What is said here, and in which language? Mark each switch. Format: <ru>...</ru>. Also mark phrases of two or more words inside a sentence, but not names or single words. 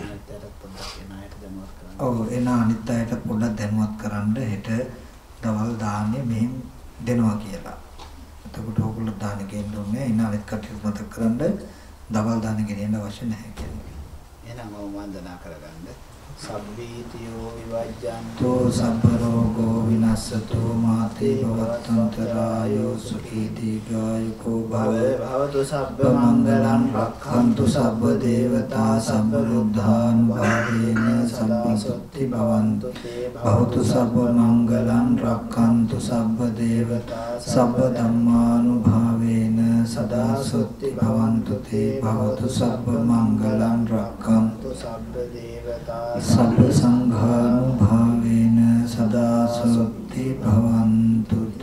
<si>ඔව් එන අනිත් අයට පොඩ්ඩක් දැනුවත් කරන්න හෙට දවල් දාන්නේ මෙහෙම දෙනවා කියලා. එතකොට ඕගොල්ලෝ දාන ගේන්න ඕනේ. එන අනිත් කටයුතු මතක් කරන්න දවල් දාන ගෙනියන්න අවශ්‍ය නැහැ කියන්නේ. එහෙනම් මම වන්දනා කරගන්න.</si> <pi>සබ්බීතියෝ විවජ්ජන්තෝ සබ්බ රෝගෝ විනස්සතෝ මාතේ භවත්තන්තරායෝ සුඛී දීඝායුකෝ භවතු සබ්බ මංගලං රක්ඛන්තු සබ්බ දේවතා සබ්බ රුද්ධානුභාවේන සබ්බ සොත්ති භවන්තු භවතු සබ්බ මංගලං රක්ඛන්තු සබ්බ දේවතා සබ්බ ධම්මානුභාවේන සදා සොත්ති භවන්තු තේ භවතු සබ්බ මංගලං රක්ඛන්තු සබ්බ දේවතා සබ්බ සංඝානුභාවේන සදා සොත්ති භවන්තු</pi>